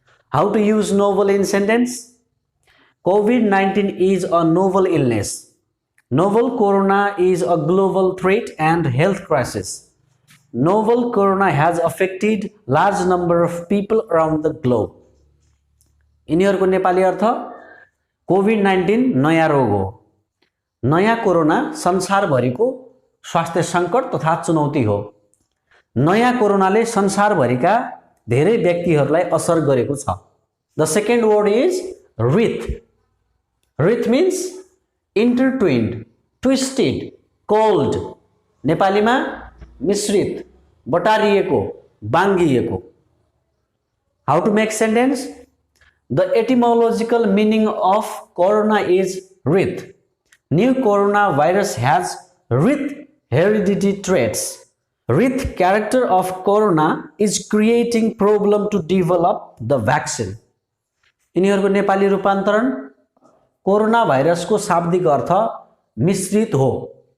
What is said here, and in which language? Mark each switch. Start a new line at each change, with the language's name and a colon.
English: How to use novel in sentence? COVID-19 is a novel illness. Novel corona is a global threat and health crisis. Novel corona has affected large number of people around the globe.
Nepali: यिनीहरूको नेपाली अर्थ COVID-19 नयाँ रोग हो. नयाँ corona संसारभरिको स्वास्थ्य सङ्कट तथा चुनौती हो. नयाँ कोरोनाले संसारभरिका धेरै व्यक्तिहरूलाई असर गरेको छ.
English: The second word is wreath. Wreath means intertwined, twisted, coiled.
Nepali: नेपालीमा मिश्रित, बटारिएको, बाङ्गिएको.
English: How to make sentence? The etymological meaning of corona is wreath. New coronavirus has wreath heredity traits. Wreath character of corona is creating problem to develop the vaccine.
Nepali: यिनीहरूको नेपाली रूपान्तरण corona भाइरसको शाब्दिक अर्थ मिश्रित हो.